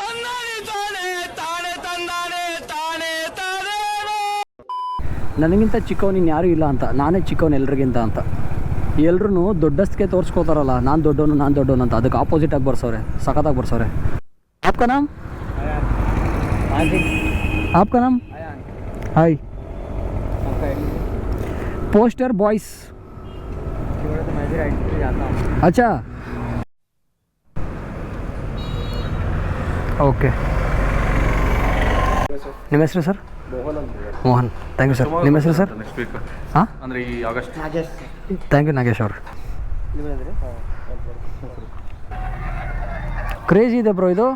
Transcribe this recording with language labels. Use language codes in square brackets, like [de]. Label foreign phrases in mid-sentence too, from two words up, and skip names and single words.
[kn] ನನಗಿಂತ ಚಿಕ್ಕವನಿನ್ ಯಾರೂ ಇಲ್ಲ ಅಂತ, ನಾನೇ ಚಿಕ್ಕವನು ಎಲ್ರಿಗಿಂತ ಅಂತ. ಎಲ್ರೂ ದೊಡ್ಡಸ್ಗೆ ತೋರಿಸ್ಕೋತಾರಲ್ಲ, ನಾನು ದೊಡ್ಡವನು ಅಂತ. ಅದಕ್ಕೆ ಆಪೋಸಿಟಾಗಿ ಬರ್ಸವ್ರೆ, ಸಖತ್ತಾಗಿ ಬರ್ಸವ್ರೆ. [hi] आपका नाम? आपका नाम? [en] Hi. Poster boys. [hi] अच्छा ಓಕೆ. [kn] ನಿಮ್ಮ ಹೆಸರು ಸರ್? ಮೋಹನ್. [en] thank you [kn] ಸರ್. ನಿಮ್ಮ ಹೆಸರು ಸರ್? ಹಾಂ, ಅಂದರೆ ಈ ಆಗಸ್ಟ್. [en] thank you [kn] ನಾಗೇಶ್ ಅವರು. ಕ್ರೇಜಿ ಇದೆ ಬ್ರೋ ಇದು.